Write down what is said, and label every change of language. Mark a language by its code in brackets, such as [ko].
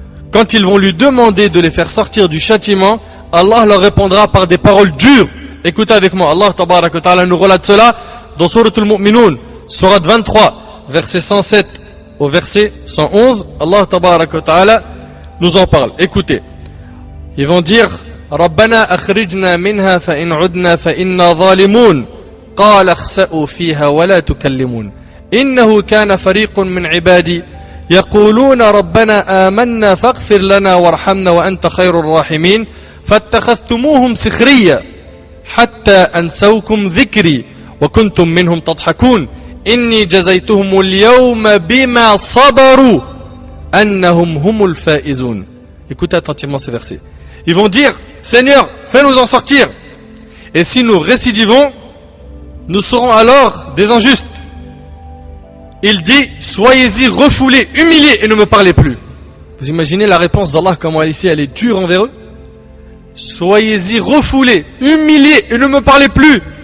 [fr] Quand ils vont lui demander de les faire sortir du châtiment, Allah leur répondra par des paroles dures. Écoutez avec moi, Allah tabarak wa ta'ala nous relate cela dans Sourate Al-Mu'minun, Sourate 23, verset 107 au verset 111. Allah tabarak wa ta'ala nous en parle. Écoutez, ils vont dire [ar] Rabbana akhrijna minha fa in udna fa inna zalimun qala khsa'u fiha wa la tukallimun innahu kana fariqun min ibadi يقولون ربنا آمنا فاغفر لنا وارحمنا وأنت خير الراحمين فاتخذتموهم سخريا حتى أنسوكم ذكري وكنتم منهم تضحكون إني جزيتهم اليوم بما صبروا أنهم هم الفائزون. [fr] Écoutez attentivement ces versets. Ils vont dire Seigneur, fais-nous en sortir. Et si nous récidivons, nous serons alors des injustes. Il dit, soyez-y refoulés, humiliés et ne me parlez plus. Vous imaginez la réponse d'Allah, comment ici elle est dure envers eux? Soyez-y refoulés, humiliés et ne me parlez plus.